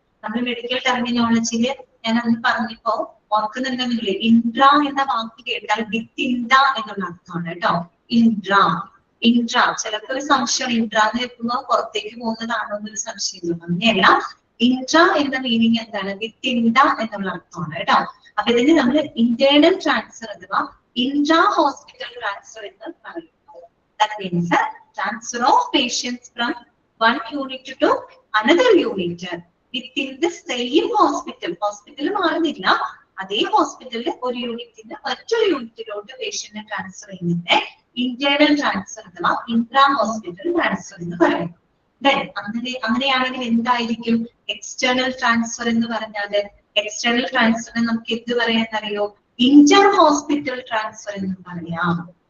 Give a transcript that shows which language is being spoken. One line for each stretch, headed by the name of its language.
Malayalam: നമ്മൾ മെഡിക്കൽ ടെർമിനോളജിയില് ഞാൻ അന്ന് പറഞ്ഞപ്പോ ഓർക്കുന്നുണ്ടെന്നില്ലേ, ഇൻട്രാ എന്ന വാക്ക് കേട്ടാൽ വിത്തിൻഡ എന്നുള്ള അർത്ഥമാണ് കേട്ടോ. Intra intra. ചിലപ്പോൾ ഒരു സംശയം ഇൻട്രാ എന്ന് കേൾക്കുമ്പോൾ പുറത്തേക്ക് പോകുന്നതാണോ എന്നൊരു സംശയം. അങ്ങനെയല്ല, ഇൻട്രാ എന്ന മീനിങ് എന്താണ്? വിത്തിൻ ദ എന്നുള്ള അർത്ഥമാണ് കേട്ടോ. അപ്പൊ ഇതിന് നമ്മൾ ഇന്റേണൽ ട്രാൻസ്ഫർ അഥവാ ഇൻട്രാ ഹോസ്പിറ്റൽ ട്രാൻസ്ഫർ എന്ന് പറയുന്നത്.
English: That means transfer of patients from one unit to another unit within the same hospital.
Malayalam: Hospital മാറുന്നില്ല, അതേ ഹോസ്പിറ്റലിൽ ഒരു യൂണിറ്റിന് മറ്റൊരു യൂണിറ്റിലോട്ട് പേഷ്യന്റിനെ ട്രാൻസ്ഫർ ചെയ്യുന്നതിന്റെ ഇന്റേണൽ ട്രാൻസ്ഫർ അഥവാ ഇൻട്രാ ഹോസ്പിറ്റൽ ട്രാൻസ്ഫർ എന്ന് പറയുന്നു. അങ്ങനെയാണെങ്കിൽ എന്തായിരിക്കും എക്സ്റ്റേണൽ ട്രാൻസ്ഫർ എന്ന് പറഞ്ഞാൽ? എക്സ്റ്റേണൽ ട്രാൻസ്ഫറിനെ നമുക്ക് എന്ത് പറയാന്നറിയോ? ഇന്റർ ഹോസ്പിറ്റൽ ട്രാൻസ്ഫർ എന്ന് പറയാം.